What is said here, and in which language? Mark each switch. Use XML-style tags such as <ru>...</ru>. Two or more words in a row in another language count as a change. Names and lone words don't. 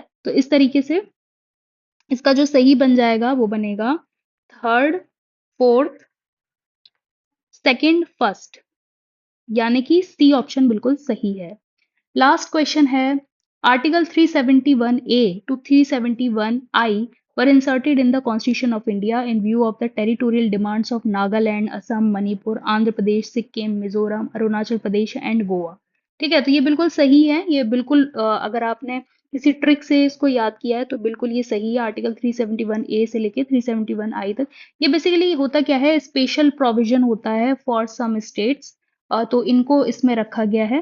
<hi>तो इस तरीके से इसका जो सही बन जाएगा वो बनेगा</hi> <en>third, fourth, second, first,</en> <hi>यानी कि</hi> <en>C option</en> <hi>बिल्कुल सही है।</hi> <en>last question है, article 371 A to 371 I were inserted in the Constitution of India in view of the territorial demands of Nagaland, Assam, Manipur, Andhra Pradesh, Sikkim, Mizoram, Arunachal Pradesh and Goa।</en> <hi>ठीक है, तो ये बिल्कुल सही है, ये बिल्कुल अगर आपने किसी ट्रिक से इसको याद किया है तो बिल्कुल ये सही है। आर्टिकल 371 ए से लेके 371 आई तक ये बेसिकली होता क्या है,</hi> <en>special provision</en> <hi>होता है</hi> <en>for some states,</en> <hi>तो इनको इसमें रखा गया है।</hi>